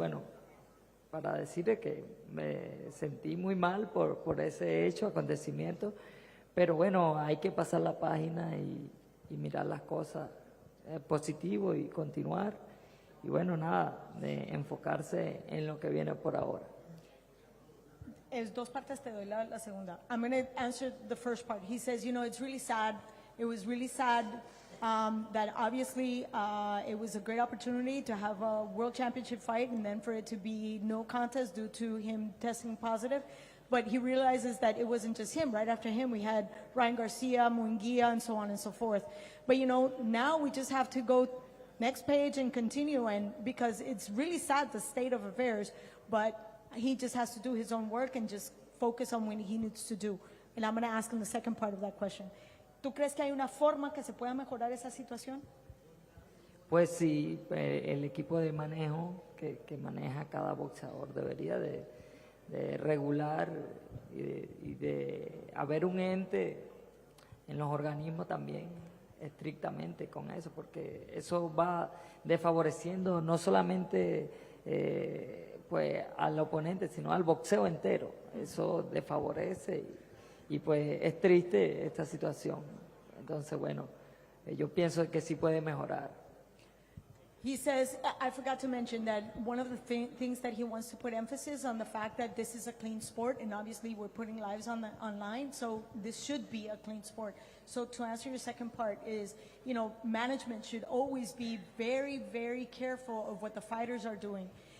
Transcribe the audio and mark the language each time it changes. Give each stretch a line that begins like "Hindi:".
Spanish: Bueno, para decirle que me sentí muy mal por ese hecho, acontecimiento, pero bueno, hay que pasar la página y mirar las cosas positivo y continuar, y bueno, nada, de enfocarse en lo que viene por ahora. Es dos partes, te doy la segunda.
English: I'm going to answer the first part. He says, you know, it's really sad. It was really sad that obviously it was a great opportunity to have a world championship fight, and then for it to be no contest due to him testing positive. But he realizes that it wasn't just him. Right after him, we had Ryan Garcia, Munguia, and so on and so forth. But, you know, now we just have to go next page and continue, and because it's really sad, the state of affairs, but he just has to do his own work and just focus on what he needs to do. And I'm going to ask him the second part of that question.
Spanish: ¿Tú crees que hay una forma que se pueda mejorar esa situación? Pues sí, el equipo de manejo que maneja cada boxeador debería de regular y de haber un ente en los organismos también estrictamente con eso, porque eso va desfavoreciendo no solamente pues al oponente, sino al boxeo entero. Eso desfavorece y pues es triste esta situación. Entonces, bueno, yo pienso que sí puede mejorar.
English: He says, I forgot to mention that one of the things that he wants to put emphasis on the fact that this is a clean sport, and obviously we're putting lives online, so this should be a clean sport. So to answer your second part is, you know, management should always be very, very careful of what the fighters are doing.